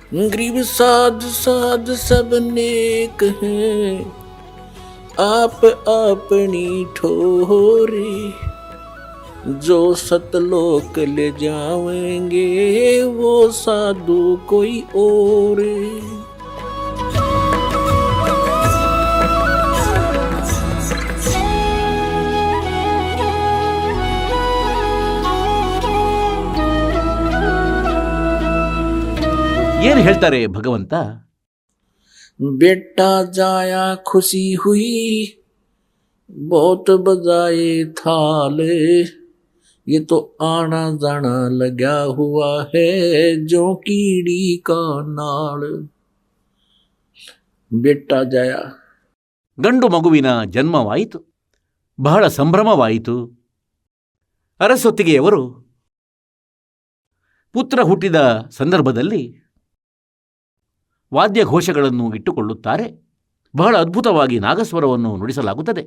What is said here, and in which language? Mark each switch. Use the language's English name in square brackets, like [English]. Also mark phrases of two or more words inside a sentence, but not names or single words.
[Hindi] गरीब साध साध सब नेक हैं, आप अपनी ठोरी, जो सतलोक ले जाएंगे वो साधु कोई और। [Kannada] ಏನು ಹೇಳ್ತಾರೆ ಭಗವಂತ? [Hindi] बेटा जाया खुशी हुई, बहुत बजाए थाल, ये तो आना जाना लगा हुआ है जो कीड़ी का नाल। बेटा जाया, [Kannada] ಗಂಡು ಮಗುವಿನ ಜನ್ಮವಾಯಿತು. ಬಹಳ ಸಂಭ್ರಮವಾಯಿತು. ಅರಸೊತ್ತಿಗೆಯವರು ಪುತ್ರ ಹುಟ್ಟಿದ ಸಂದರ್ಭದಲ್ಲಿ ವಾದ್ಯಘೋಷಗಳನ್ನು ಇಟ್ಟುಕೊಳ್ಳುತ್ತಾರೆ. ಬಹಳ ಅದ್ಭುತವಾಗಿ ನಾಗಸ್ವರವನ್ನು ನುಡಿಸಲಾಗುತ್ತದೆ.